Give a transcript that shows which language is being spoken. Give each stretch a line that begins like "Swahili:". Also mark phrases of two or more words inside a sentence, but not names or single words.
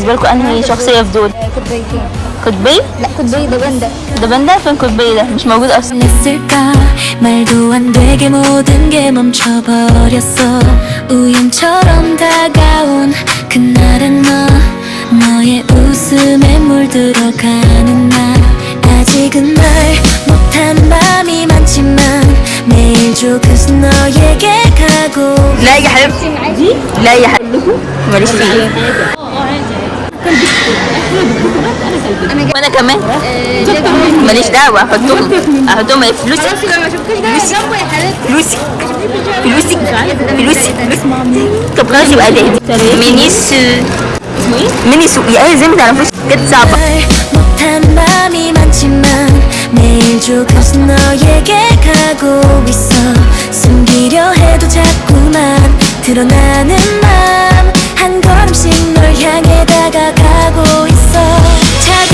Arabic: انهي شخصية في دول؟ كوبايتين. قطبي؟ لا كوباي ده باندا. ده باندا؟ فين قطبي ده؟ مش موجود اصلا.
Korean: 했을까 말도 안 되게 모든 게 멈춰버렸어 우연처럼 다가온 그날은 너의 웃음에 물들어가는 날 아직은 말 못한 맘이 많지만 매일 조금씩 너에게 가고
Arabic: لا يا حبيبتي. لا يا حبيبتي ماليش فيه. وانا كمان ماليش دعوه. احطهم ايه؟ فلوسي فلوسي فلوسي فلوسي فلوسي. طب خلاص يبقى ده مينيسو. اسمه ايه؟ مينيسو. يا ايه زي ما تعرفوش كانت صعبه.
Korean: 못한 맘이 많지만 매일 조금씩 너에게 가고 있어 숨기려 해도 자꾸만 드러나는 맘한 걸음씩 널 향해 다가가고 있어 작은